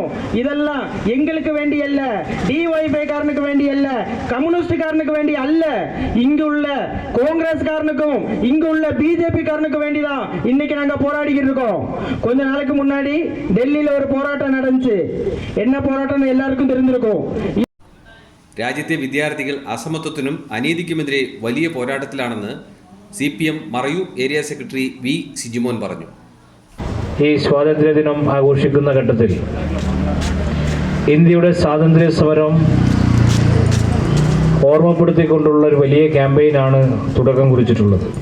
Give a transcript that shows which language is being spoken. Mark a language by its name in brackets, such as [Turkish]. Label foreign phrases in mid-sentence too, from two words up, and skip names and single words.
[Tamil] இதெல்லாம் எங்களுக்கு வேண்டி அல்ல, டிஒய்எஃப்ஐ காரனுக்கு வேண்டி அல்ல, கம்யூனிஸ்ட் காரனுக்கு வேண்டி அல்ல, இங்கு உள்ள காங்கிரஸ் காரனுக்கும் இங்கு உள்ள பிஜேபி காரனுக்கு வேண்டிதான் இன்னைக்கு நாங்க போராடிக்கிட்டு இருக்கோம். கொஞ்ச நாளைக்கு முன்னாடி டெல்லியில ஒரு போராட்டம் நடந்துச்சு. என்ன போராட்டம் எல்லாருக்கும் தெரிஞ்சிருக்கும். [Malayalam] രാജ്യത്തെ വിദ്യാർത്ഥികൾ അസമത്വത്തിനും അനീതിക്കുമെതിരെ വലിയ പോരാട്ടത്തിലാണെന്ന് CPM മറയൂർ ഏരിയ സെക്രട്ടറി V. സിജിമോൻ പറഞ്ഞു. ഈ സ്വാതന്ത്ര്യദിനം ആഘോഷിക്കുന്ന ഘട്ടത്തിൽ ഇന്ത്യയുടെ സ്വാതന്ത്ര്യ സമരം ഓർമ്മപ്പെടുത്തിക്കൊണ്ടുള്ള ഒരു വലിയ ക്യാമ്പയിനാണ് തുടക്കം കുറിച്ചിട്ടുള്ളത്.